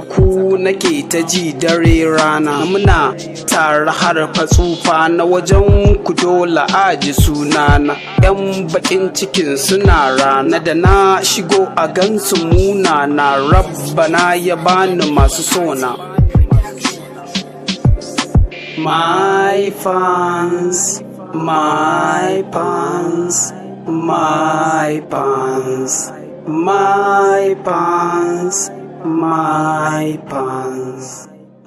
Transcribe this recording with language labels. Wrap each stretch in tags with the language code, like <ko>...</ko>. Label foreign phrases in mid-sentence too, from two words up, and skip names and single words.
<ha>Ku nake ta ji dare rana, muna tare har fatsufa na. Wajen ku dole aji sunana, 'yan bakin cikin suna rana. Da na shigo a gansu muna na, Rabbana ya bani masu sona.</ha> <en>My fans, my fans, my fans, my fans, my fans.</en>